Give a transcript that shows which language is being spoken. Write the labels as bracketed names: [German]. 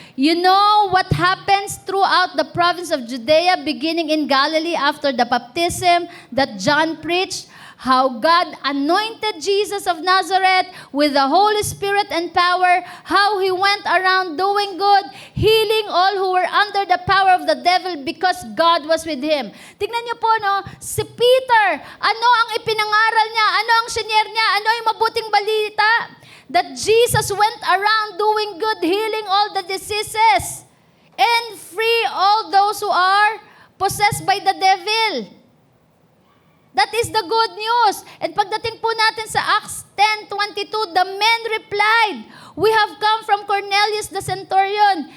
[English] You know what happens throughout the province of Judea, beginning in Galilee after the baptism that John preached, how God anointed Jesus of Nazareth with the Holy Spirit and power, how He went around doing good, healing all who were under the power of the devil because God was with Him. [Filipino] Tignan niyo po, no? Si Peter, ano ang ipinangaral niya? Ano ang sinier niya? Ano yung mabuting balita? [English] That Jesus went around doing good, healing all the diseases, and free all those who are possessed by the devil. That is the good news. And pagdating po natin sa Acts 10:22, the men replied, we have come from Cornelius the centurion.